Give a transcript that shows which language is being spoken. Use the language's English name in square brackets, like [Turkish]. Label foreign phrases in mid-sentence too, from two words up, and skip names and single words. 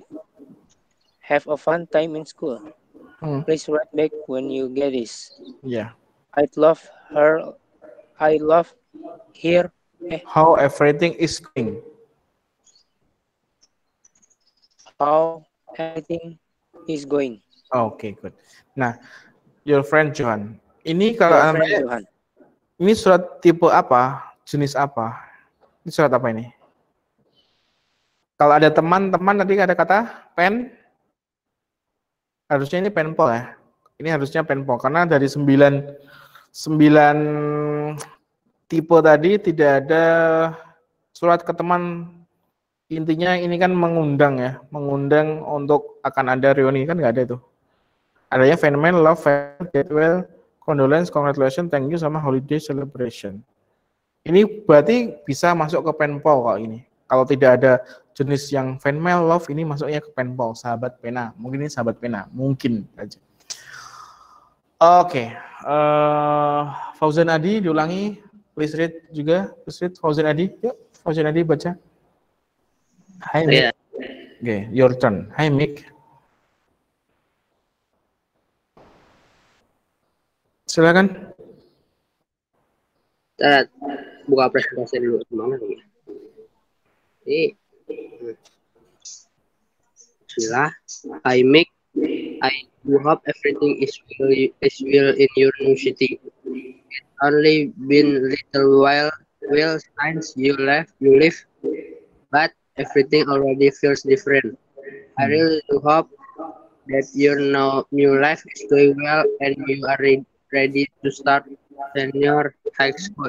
[English] Have a fun time in school. Please write back when you get this. Yeah. I love here. How everything is going. How everything is going. Okay, good. Nah, your friend Johan. [Indonesian] Ini kalau ini surat tipe apa? Jenis apa? Ini surat apa ini? Kalau ada teman-teman tadi ada kata pen, harusnya ini penpol ya. Ini harusnya penpol karena dari 9 tipe tadi tidak ada surat ke teman. Intinya ini kan mengundang ya, mengundang untuk akan ada reuni kan nggak ada itu. [English] Adanya fan mail, love, get well, condolence, congratulations, thank you sama holiday celebration. [Indonesian] Ini berarti bisa masuk ke penpol kalau ini. Kalau tidak ada jenis yang [English] fan mail, love, [Indonesian] ini masuknya ke penpol, sahabat pena. Mungkin ini sahabat pena, mungkin aja. Oke, Fauzan Adi diulangi, [English] please read juga, please read Fauzan Adi. [Indonesian] Yuk, Fauzan Adi baca. Hai Mick. Oke, [English] your turn. [Indonesian] Hai Mick. Silakan. Buka presentasi dulu gimana nih? Bismillah. [English] I do hope everything is well in your new city. It's only been little while since you live, but everything already feels different. I really do hope that your new life is going well and you are ready to start senior high school.